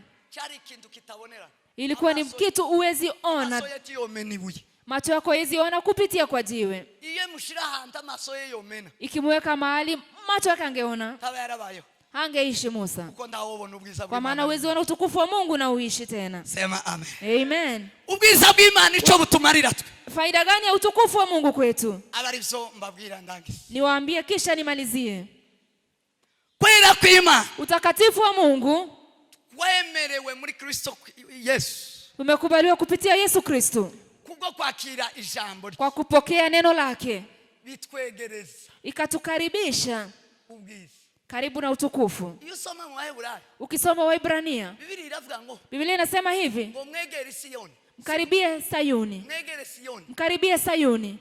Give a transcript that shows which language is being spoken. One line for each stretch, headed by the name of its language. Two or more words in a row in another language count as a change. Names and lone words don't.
Swahili: Ilikuwa ni kitu uwezi ona. Macho yako hawezi ona kupitia kwa jiwe. Ikimweka mahali macho yake angeona, hangeishi Musa. Kwa maana uwezi ona utukufu wa Mungu na uishi tena. Sema amen. Amen.
Rundi: Ubwiza bw'Imana ico butumarira twe.
Swahili: Faida gani ya utukufu wa Mungu kwetu?
Rundi: Abarivyo mbabwira ndangize.
Swahili: Niwaambie kisha nimalizie.
Rundi: Kwera kw'Imana.
Swahili: Utakatifu wa Mungu
Rundi: wemerewe muri Kristo Yesu.
Swahili: Umekubaliwa kupitia Yesu Kristo.
Rundi: Kubwo kwakira ijambo.
Swahili: Kwa kupokea neno lake.
Rundi: Bitwegereza.
Swahili: Ikatukaribisha.
Rundi: Ubwiza.
Swahili: Karibu na utukufu. Ukisoma Waebrania, Biblia inasema hivi. Mkaribie Sayuni. Mkaribie Sayuni.